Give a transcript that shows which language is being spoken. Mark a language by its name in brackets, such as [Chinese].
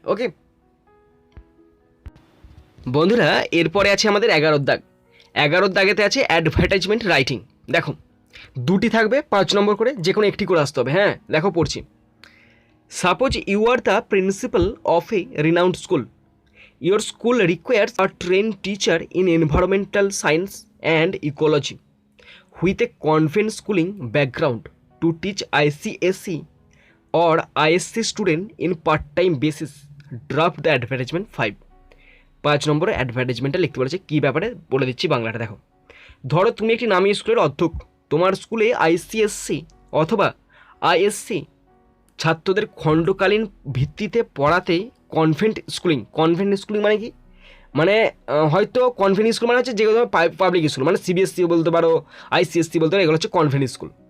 [Bangla] ওকে বন্ধুরা, এরপরে আছে আমাদের 11 দাগ। 11 দাগেতে আছে অ্যাডভার্টাইজমেন্ট রাইটিং। দেখো, দুটি থাকবে 5 নম্বর করে, যে কোনো একটি করে আসতে হবে। হ্যাঁ দেখো পড়ছি। [English] Suppose you are the principal of a renowned school. Your school requires a train teacher in environmental science and ecology with a convent schooling background to teach ICSE or ISC student in part-time basis. Draft the advertisement 5. [Bangla] 5 নম্বরে অ্যাডভার্টাইজমেন্টটা লিখতে বলেছে। কী ব্যাপারে বলে দিচ্ছি বাংলাটা দেখো। ধরো তুমি একটি নামী স্কুলের অধ্যক্ষ। তোমার স্কুলে ICSC অথবা ISC ছাত্রদের খণ্ডকালীন ভিত্তিতে পড়াতে কনভেন্ট স্কুলিং মানে কি, মানে হয়তো কনভেন্ট স্কুল মানে হচ্ছে যেগুলো পাবলিক স্কুল, মানে CBSE বলতে পারো, ICSC বলতে পারো, এগুলো হচ্ছে কনভেন্ট স্কুল।